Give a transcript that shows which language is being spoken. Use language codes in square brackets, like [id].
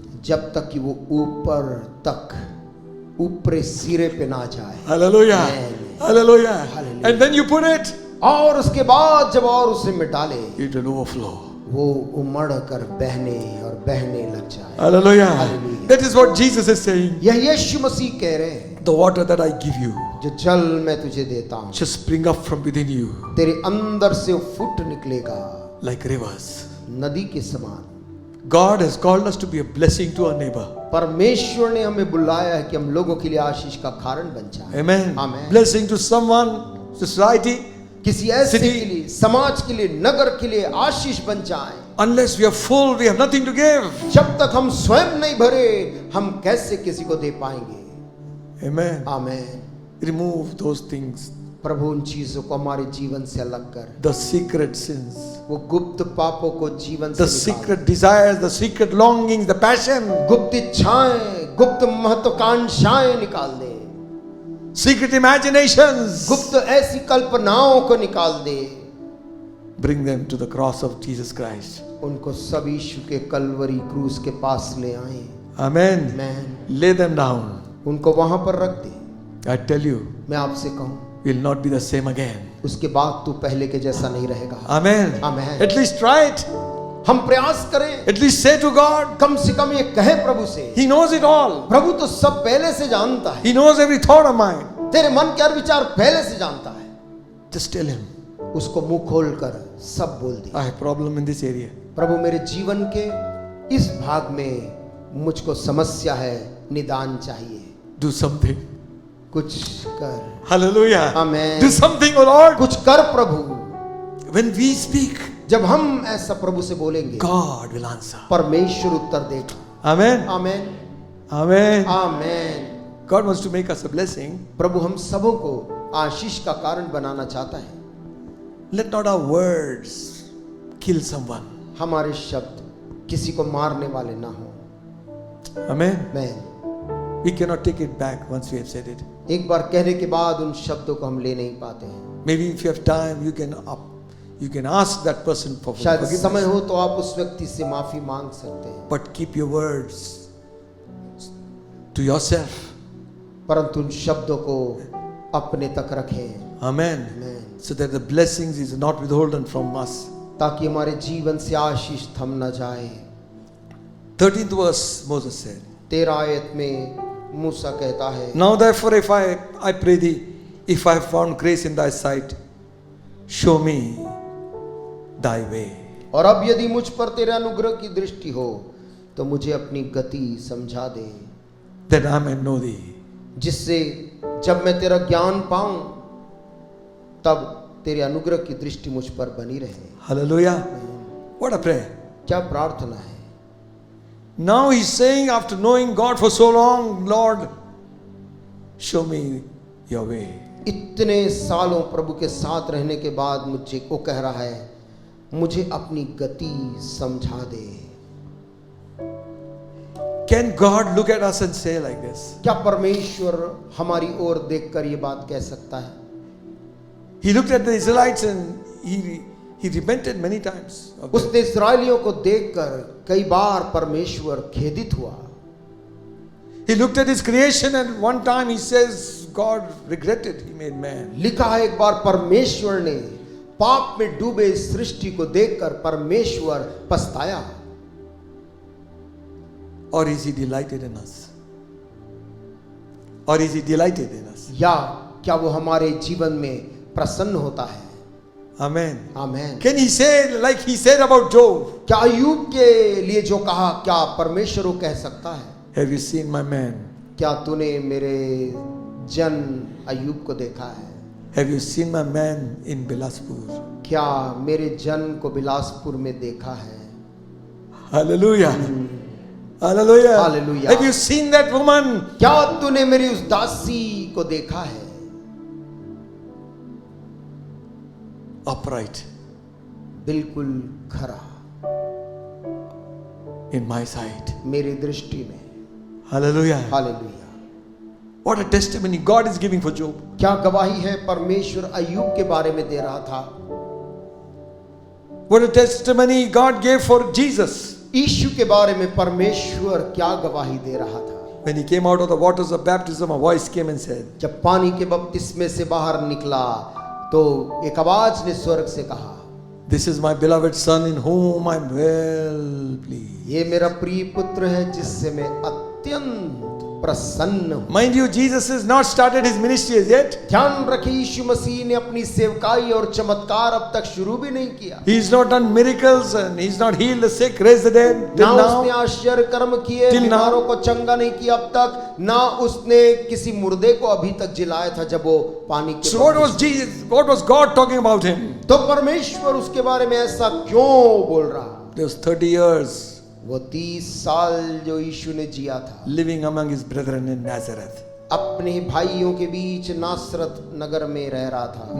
[hi] जब तक कि वो ऊपर तक ऊपरे सिरे पे ना जाए। [en] Hallelujah. Amen. Hallelujah. Hallelujah. And then you put it, [hi] और उसके बाद जब और उसे में डाले, [en] it will overflow. [hi] वो उमड़ कर बहने और बहने लग जाए। [en] Hallelujah. Hallelujah. That is what Jesus is saying. [hi] यह यीशु मसीह कह रहे हैं, [en] The water that I give you [hi] जो जल मैं तुझे देता हूँ [en] shall spring up from within you [hi] तेरे अंदर से फुट निकलेगा [en] like rivers. [hi] नदी के समान। [en] God has called us to be a blessing to our neighbor. [hi] परमेश्वर ने हमें बुलाया है कि हम लोगों के लिए आशीष का कारण बन जाए। [en] Amen. Amen. Blessing to someone, society. [hi] किसी ऐसे [en] City. [hi] के लिए, समाज के लिए, नगर के लिए आशीष बन जाए। [en] Unless we are full, we have nothing to give. [hi] जब तक हम स्वयं नहीं भरे, हम कैसे किसी को दे पाएंगे? [en] Amen. [hi] Amen. [en] Remove those things, [hi] प्रभु उन चीजों को हमारे जीवन से अलग कर, [en] the secret sins, [hi] वो गुप्त पापों को जीवन से [en] the [hi] निकाल। [en] secret desires, the secret longings, the passion, [hi] गुप्त इच्छाएं, गुप्त महत्वाकांक्षाएं निकाल दे, [en] secret imaginations. [hi] गुप्त ऐसी कल्पनाओं को निकाल दे। [en] Bring them to the cross of Jesus Christ. [hi] उनको सब यीशु के कलवरी क्रूस के पास ले आए। [en] Amen. Man Lay them down. [hi] उनको वहां पर रख दे। [en] I tell you, [hi] मैं आपसे कहूं, [en] we'll not be the same again. [hi] उसके बाद तू पहले के जैसा नहीं रहेगा। [en] Amen. Amen. At least try it. [hi] हम प्रयास करें, [en] At least say to God, [hi] कम से कम ये कहे प्रभु से, [en] He knows it all. [hi] प्रभु तो सब पहले से जानता है, [en] He knows every thought of mine. [hi] तेरे मन के हर विचार पहले से जानता है। [en] Just tell Him, [hi] उसको मुंह खोल कर सब बोल दे, [en] I have problem in this area. [hi] प्रभु मेरे जीवन के इस भाग में मुझको समस्या है, निदान चाहिए, [en] Do something. [hi] कुछ कर। [en] Hallelujah. Amen. Do something, O Lord. [hi] कुछ कर प्रभु। [en] When we speak, [hi] जब हम ऐसा प्रभु से बोलेंगे, [en] God will answer. [hi] परमेश्वर उत्तर देगा। [en] Amen. [hi] Amen [en] Amen. [hi] Amen. [en] God wants to make us a blessing. [hi] प्रभु हम सबों को आशीष का कारण बनाना चाहता है। [en] Let not our words kill someone. [hi] हमारे शब्द किसी को मारने वाले ना हो। [en] Amen. Man We cannot take it back once we have said it. [hi] एक बार कहने के बाद उन शब्दों को हम ले नहीं पाते हैं। [en] Maybe if you have time, you can ask that person for [hi] शायद समय [en] forgiveness. [hi] हो तो आप उस व्यक्ति से माफी मांग सकते हैं, [en] But keep your words to yourself. [hi] परंतु उन शब्दों को अपने तक रखें। [en] Amen. Man So that the blessings is not withholden from us. [hi] ताकि हमारे जीवन से आशीष थम न जाए। [en] 13th verse, Moses said, [hi] 13 आयत में मूसा कहता है, [en] Now therefore if I pray thee, if I have found grace in thy sight, show me thy way. [hi] और अब यदि मुझ पर तेरे अनुग्रह की दृष्टि हो तो मुझे अपनी गति समझा दे, [en] That I may know thee. [hi] जिससे जब मैं तेरा ज्ञान पाऊं तब तेरे अनुग्रह की दृष्टि मुझ पर बनी रहे। [en] Hallelujah. What a prayer. [hi] क्या प्रार्थना है। [en] Now he's saying, after knowing God for so long, Lord, show me your way. [hi] इतने सालों प्रभु के साथ रहने के बाद मुझे को कह रहा है, मुझे अपनी गति समझा दे। [en] Can God look at us and say like this? [hi] क्या परमेश्वर हमारी ओर देखकर ये बात कह सकता है? [en] He looked at the Israelites and he repented many times. of that. [hi] उसने इस्राएलियों को देखकर कई बार परमेश्वर खेदित हुआ। [en] He looked at his creation and one time he says, God regretted he made man. [hi] लिखा है एक बार परमेश्वर ने पाप में डूबे इस सृष्टि को देखकर परमेश्वर पछताया। [en] Or is he delighted in us? Or is he delighted in us? [hi] या क्या वो हमारे जीवन में प्रसन्न होता है? [en] Amen. [hi] Amen. [en] Can he say like he said about Job? [hi] क्या अय्यूब के लिए जो कहा, क्या परमेश्वर वो कह सकता है? [en] Have you seen my man? [hi] क्या तूने मेरे जन अय्यूब को देखा है? [en] Have you seen my man in Bilaspur? [hi] क्या मेरे जन को बिलासपुर में देखा है? [en] Hallelujah. Hallelujah. Hallelujah. Have you seen that woman? [hi] क्या तूने मेरी उस दासी को देखा है? [en] Upright [hi] बिल्कुल खरा [en] in my sight. [hi] मेरी दृष्टि में। [en] Hallelujah. [hi] Hallelujah. [en] What a testimony God is giving for Job. [hi] क्या गवाही है परमेश्वर अय्यूब के बारे में दे रहा था। [en] What a testimony God gave for Jesus. [hi] यीशु के बारे में परमेश्वर क्या गवाही दे रहा था? [en] When he came out of the waters of baptism, a voice came and said, [hi] जब पानी के बपतिस्मे से बाहर निकला तो एक आवाज ने स्वर्ग से कहा, [en] "This is my beloved son in whom I am well pleased." [hi] ये मेरा प्रिय पुत्र है जिससे मैं अत्यंत प्रसन्न हूं। [en] Mind you, Jesus has not started his ministry as yet. [hi] ध्यान रखिए, यीशु मसीह ने अपनी सेवकाई और चमत्कार अब तक शुरू भी नहीं किया। [en] He's not done miracles and he's not healed the sick, raised the dead [hi] ना [en] till [hi] उसने [en] now. [hi] आश्चर्य कर्म किए, [en] Till now. [hi] बीमारों को चंगा नहीं किया अब तक, ना उसने किसी मुर्दे को अभी तक जिलाया था जब वो पानी के [en] So what was Jesus? What was God talking about him? [hi] तो परमेश्वर उसके बारे में ऐसा क्यों बोल रहा? [en] There was 30 years [hi] वो 30 साल जो यीशु ने जिया था [en] living among his brethren in Nazareth. [hi] अपने भाइयों के बीच नासरत नगर में रह रहा था।